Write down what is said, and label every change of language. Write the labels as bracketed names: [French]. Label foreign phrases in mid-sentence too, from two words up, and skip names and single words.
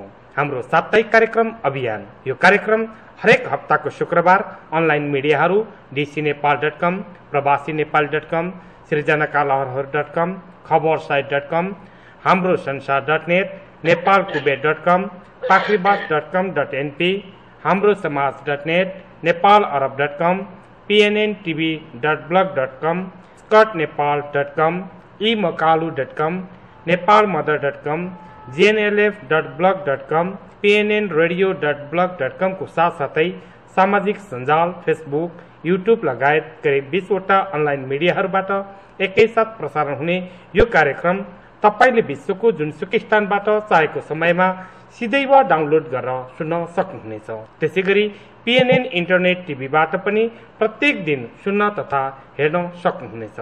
[Nepali] हाम्रो साप्ताहिक कार्यक्रम अभियान, यो कार्यक्रम हरेक हप्ताको शुक्रबार [English] online media [Nepali] dcnepal.com, प्रवासीनेपाल.com, सृजनाकालहरहरू.com, खबरसाइट.com, हाम्रो संसार.net, नेपालकुबेर.com, पाखरीबास.com.np, हाम्रो समाज.net, नेपालअरब.com, pnntv.blog.com, skutnepal.com, emakalu.com, nepalmother.com, gnlf.blog.com, pnnradio.blog.com को साथसाथै सामाजिक सञ्जाल फेसबुक, युट्युब लगायत करिब 20 वटा [English] online media [Nepali] एकैसाथ प्रसारण हुने यो कार्यक्रम तपाईले विश्वको जुनसुकै स्थानबाट चाहेको समयमा सिधै वा डाउनलोड गरेर सुन्न सक्नुहुनेछ। त्यसैगरी PNN [English] internet TV [Nepali] पनि प्रत्येक दिन सुन्न तथा हेर्न सक्नुहुनेछ।